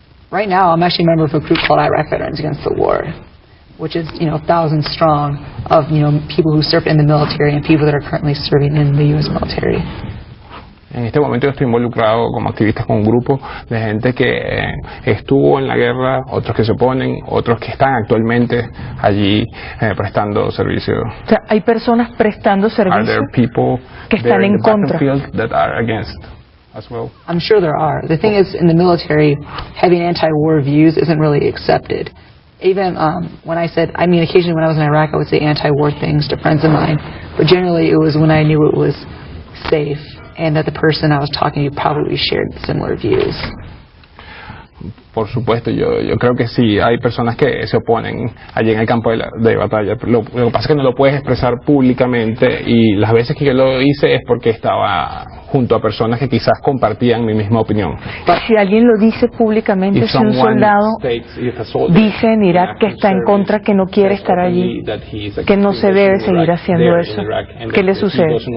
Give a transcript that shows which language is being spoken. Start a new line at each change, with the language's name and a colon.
English: Right now, I'm actually a member of a group called Iraq Veterans Against the War, which is, thousands strong of, people who served in the military and people that are currently serving in the U.S. military.
Spanish: En este momento yo estoy involucrado como activista con un grupo de gente que estuvo en la guerra, otros que se oponen, otros que están actualmente allí prestando servicio. O sea, hay personas prestando servicio
English: Are there people
Spanish: que están en contra.
English: That are against as well? I'm sure there are. The thing is, in the military, having anti-war views isn't really accepted. Even when occasionally when I was in Iraq, I would say anti-war things to friends of mine, but generally it was when I knew it was safe and that the person I was talking to probably shared similar views.
Spanish: Por supuesto, yo creo que sí, hay personas que se oponen allí en el campo de batalla. Lo que pasa es que no lo puedes expresar públicamente y las veces que yo lo hice es porque estaba junto a personas que quizás compartían mi misma opinión. Si alguien lo dice públicamente, si un soldado dice en Irak que está en contra, que no quiere estar allí, que no se debe seguir haciendo eso, ¿qué le sucede?